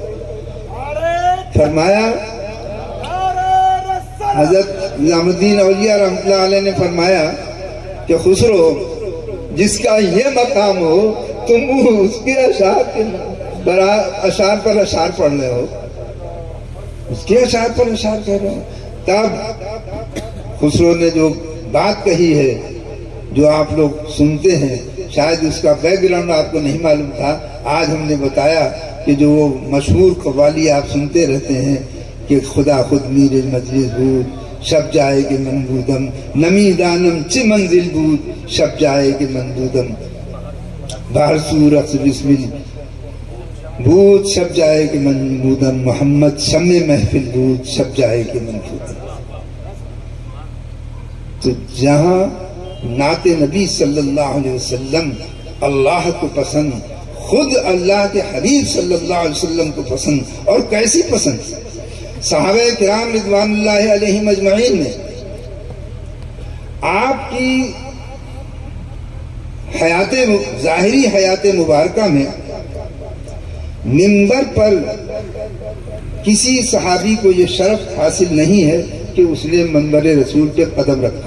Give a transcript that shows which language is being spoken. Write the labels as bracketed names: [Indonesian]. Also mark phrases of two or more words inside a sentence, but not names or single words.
[Urdu] فرمایا حضرت نظام الدین اولیاء [Arabic] رحمۃ اللہ علیہ [Urdu] نے فرمایا کہ خسرو جس کا یہ مقام ہو تم اس کے اشعار پر اشعار پڑھ رہے ہو، اس کے اشعار پر اشعار کہہ رہے ہو. تب خسرو نے جو بات کہی ہے جو آپ لوگ سنتے ہیں، شاید اس کا بیک گراؤنڈ آپ کو نہیں معلوم تھا. آج ہم نے بتایا کہ جو وہ مشہور قوالی آپ سنتے رہتے ہیں کہ [Persian] خدا خود میر مجلس بود شب جائے کہ منبودم، نمی دانم چه منزل بود شب جائے کہ منبودم، بارسو رقص بسمل بود شب جائے کہ منبودم، محمد شمع محفل بود شب جائے کہ منبودم. [Urdu] تو جہاں نعت نبی [Arabic] صلی اللہ علیہ وسلم [Urdu] اللہ کو پسند، خود اللہ کے حبیب [Arabic] صلی اللہ علیہ وسلم [Urdu] کو پسند، اور کیسی پسند؟ صحابہ کرام [Arabic] رضوان اللہ علیہم اجمعین [Urdu] نے آپ کی ظاہری حیات مبارکہ میں منبر پر کسی صحابی کو یہ شرف حاصل نہیں ہے کہ اس نے منبر رسول پہ قدم رکھا.